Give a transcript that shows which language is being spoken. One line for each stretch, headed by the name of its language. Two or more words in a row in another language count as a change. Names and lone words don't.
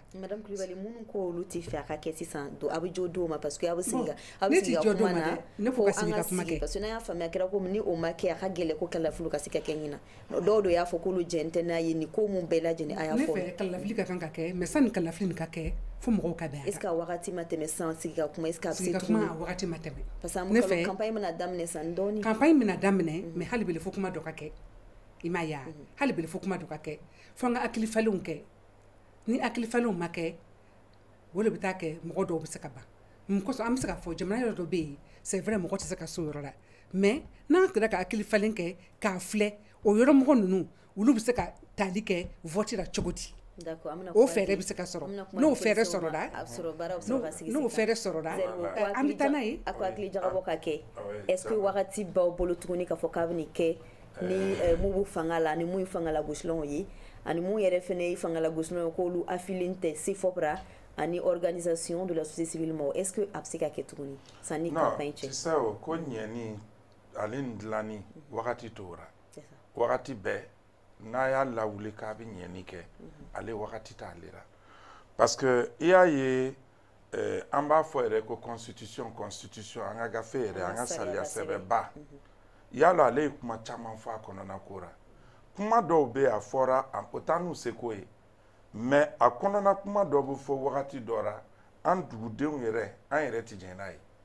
Bambara: Madame Coulibaly minnu ko olu tɛ fɛ a ka kɛ sisan a bɛ jɔ dɔw ma
French: parce que
Bambara: a bɛ sigi ka kuma na ne fo ka sigi ka kuma kɛ
French: parce que
Bambara: n'a y'a faamuya kɛra ko ni o ma kɛ a ka gɛlɛn ko kalafili ka se ka kɛ ɲina dɔw de y'a fɔ k'olu jɛn tɛ n'a ye nin ko mun bɛɛ lajɛlen a y'a fɔ. ne fɛ kalafili ka kan ka kɛ mais sani kalafili nin ka kɛ fo mɔgɔw ka bɛn a kan.
French: est-ce que
Bambara: a wagati ma tɛmɛ sisan sigi ka kuma
French: est-ce que
Bambara: a bɛ se tuguni. sigi ka kuma a wagati ma tɛmɛ.
French: parce que
Bambara: ne fɛ campagne bɛna daminɛ san dɔɔni. campagne bɛna daminɛ mais hali bele fo kuma dɔ ka kɛ i m'a ye wa hali bele fo kuma dɔ ka kɛ fo an ka hakili falenw kɛ. ni hakili falenw ma kɛ o de bɛ taa kɛ mɔgɔ dɔw bɛ se ka ban mun kosɔn an bɛ se ka fɔ jamana yɔrɔ dɔ bɛ yen
French: c'est vrai
Bambara: mɔgɔ tɛ se ka se o yɔrɔ la mais n'an sera ka hakili falen kɛ k'a filɛ o yɔrɔ mɔgɔ ninnu olu bɛ se ka tali kɛ vote la cogo di o fɛɛrɛ bɛ se ka sɔrɔ n'o fɛɛrɛ sɔrɔla n'o fɛɛrɛ sɔrɔla an bɛ taa n'a ye. a ko hakili jagabɔ ka kɛ
French: est-ce que
Bambara: wagati b'aw bolo tuguni k'a fɔ k'a bɛ nin kɛ ni mun b'u fanga la ni mun ye fangala gosilanw ye ani mun yɛrɛ fɛnɛ ye fangala gosilanw ye k'olu affilié tɛ CFOPRA ani
French: organisation de la société civile
Bambara: ma
French: est-ce que
Bambara: a bɛ se ka kɛ tuguni sanni campagne cɛ.
French: non c'est ça
Bambara: ko ɲɛni ale ni dilanni wagati t'ora wagati bɛɛ n'a y'a lawuli k'a bɛ ɲɛni kɛ ale wagati t'ale la
French: parce que
Bambara: i y'a ye an b'a fɔ yɛrɛ ko constitution an ka gafe yɛrɛ an ka sariya sɛbɛnba yala ale ye kuma caman fɔ a kɔnɔna ko ra kuma dɔw bɛ a fɔra o t'an n'u seko ye mais a kɔnɔna kuma dɔw bɛ fɔ wagati dɔ la an dugudenw yɛrɛ an yɛrɛ tɛ jɛn n'a ye